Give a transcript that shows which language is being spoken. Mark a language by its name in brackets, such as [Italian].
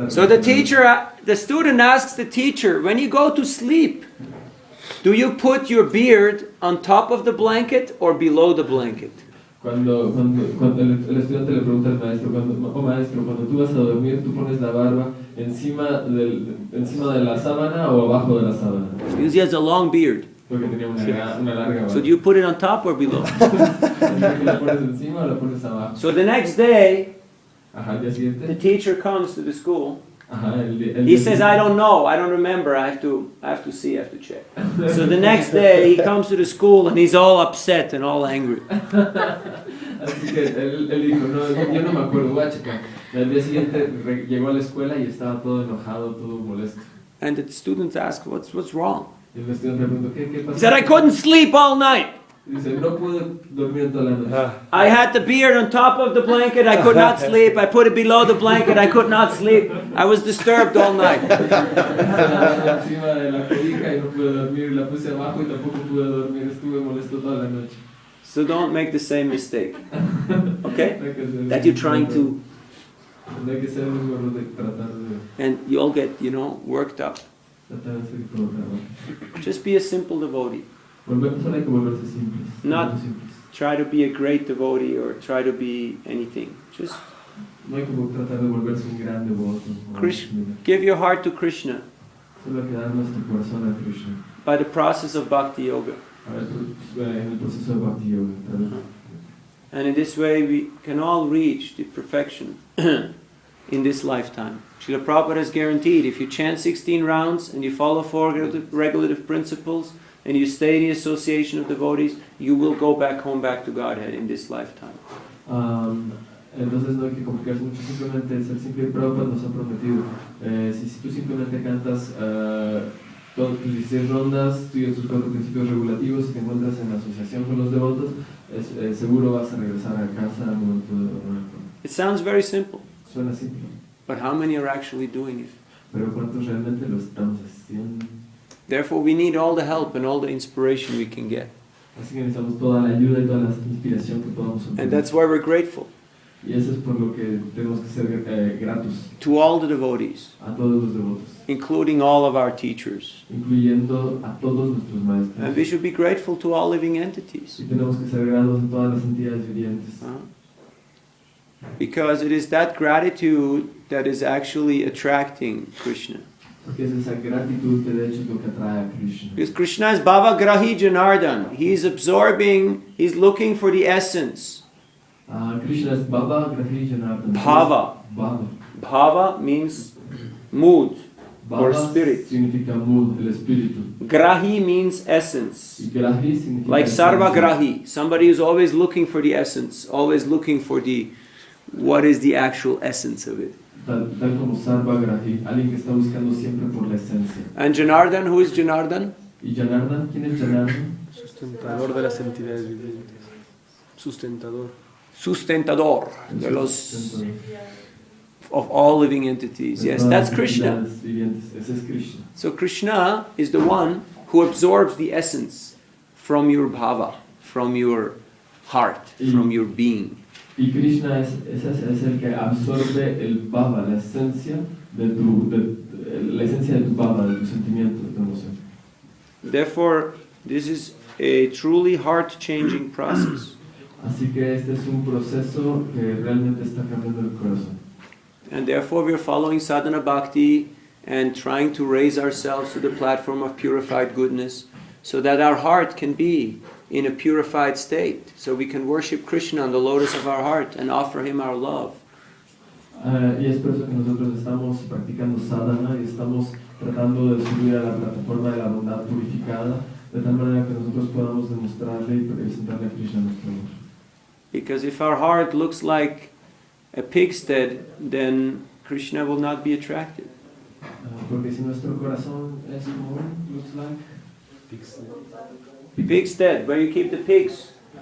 [English] So the student asks the teacher, when you go to sleep, do you put your beard on top of the blanket or below the blanket? [Spanish] Cuando el estudiante le pregunta al maestro, maestro, cuando tú vas a dormir, ¿tú pones la barba encima de la sábana o abajo de la sábana? [English] Because he has a long beard. [Spanish] Porque tenía una larga barba. [English] So do you put it on top or below? [Spanish] ¿La pones encima o la pones abajo? [English] So the next day, [Spanish] Ajá, el día siguiente. [English] the teacher comes to the school. [Spanish] Ajá, [English] He says, I don't know, I don't remember, I have to see, I have to check. So the next day he comes to the school and he's all upset and all angry. [Spanish] Así que él dijo, no, yo no me acuerdo, voy a checar. El día siguiente llegó a la escuela y estaba todo enojado, todo molesto. [English] And the students ask, what's wrong? [Spanish] Y el estudiante le preguntó, ¿qué pasó? [English] He said, I couldn't sleep all night. [Spanish] Dice, no pude dormir toda la noche. [English] I had the beard on top of the blanket, I could not sleep. I put it below the blanket, I could not sleep. I was disturbed all night. [Spanish] Encima de la cobija y no pude dormir, la puse abajo y tampoco pude dormir, estuve molesto toda la noche. [English] So don't make the same mistake. Okay? That you're trying to... [Spanish] No hay que ser un error de tratar de... [English] And you all get, worked up. [Spanish] Tratar de ser como trabajo. [English] Just be a simple devotee. [Spanish] Solo hay que volverse simples. [English] Not [Spanish] simples. [English] try to be a great devotee or try to be anything. Just [Spanish] No hay que tratar de volverse un gran devoto. [English] give your heart to Krishna [Spanish] Solo hay que dar nuestro corazón a Krishna. [English] by the process of bhakti yoga. [Spanish] En el proceso de bhakti yoga. [English] And in this way we can all reach the perfection in this lifetime. Srila Prabhupada has guaranteed if you chant 16 rounds and you follow 4 regulative principles and you stay in the association of devotees, you will go back home, back to Godhead in this lifetime. [Spanish] Entonces no hay que complicarse mucho, simplemente ser simple. Prabhupada nos ha prometido, si tú simplemente cantas todas tus 16 rondas, sigues tus 4 principios regulativos y te encuentras en asociación con los devotos, seguro vas a regresar a casa al momento de dormir. [English] It sounds very simple. [Spanish] Suena simple. [English] But how many are actually doing it? [Spanish] Pero ¿cuántos realmente lo estamos haciendo? [English] Therefore we need all the help and all the inspiration we can get. [Spanish] Así que necesitamos toda la ayuda y toda la inspiración que podamos obtener. [English] And that's why we're grateful. [Spanish] Y eso es por lo que tenemos que ser gratos. [English] To all the devotees. [Spanish] A todos los devotos. [English] Including all of our teachers. [Spanish] Incluyendo a todos nuestros maestros. [English] And we should be grateful to all living entities. [Spanish] Y tenemos que ser gratos a todas las entidades vivientes. [English] Because it is that gratitude that is actually attracting Krishna. [Spanish] Porque es esa gratitud que de hecho es lo que atrae a Krishna. [English] Because Krishna is Bhava Grahi Janardhan. He's absorbing, he's looking for the essence. [Spanish] Krishna es Bhava Grahi Janardhan. Bhava. Bhava. [English] Bhava means mood or spirit. [Spanish] Significa mood, el espíritu. [English] Grahi means essence. [Spanish] Y Grahi significa [English] like Sarva Grahi. Somebody who's always looking for the essence, always looking for what is the actual essence of it. [Spanish] Tal como Sarva Grahi, alguien que está buscando siempre por la esencia. [English] And Janardhan, who is Janardhan? [Spanish] ¿Y Janardhan? ¿Quién es Janardhan? Sustentador de las entidades vivientes. Sustentador de los [English] of all living entities. Yes, that's Krishna. So Krishna is the one who absorbs the essence from your bhava, from your heart, from your being. [Spanish] Y Krishna es el que absorbe el bhava, la esencia de tu bhava, de tu sentimiento, de tu emoción. [English] Therefore, this is a truly heart-changing process. [Spanish] Así que este es un proceso que realmente está cambiando el corazón. [English] And therefore, we are following sadhana bhakti and trying to raise ourselves to the platform of purified goodness, so that our heart can be in a purified state, so we can worship Krishna on the lotus of our heart and offer Him our love. [Spanish] Y es por eso que nosotros estamos practicando sadhana y estamos tratando de subir a la plataforma de la bondad purificada, de tal manera que nosotros podamos demostrarle y presentarle a Krishna nuestro amor. [English] Because if our heart looks like a pigsty, then Krishna will not be attracted. [Spanish] Porque si nuestro corazón es como [English] looks like pigsty, where you keep the pigs.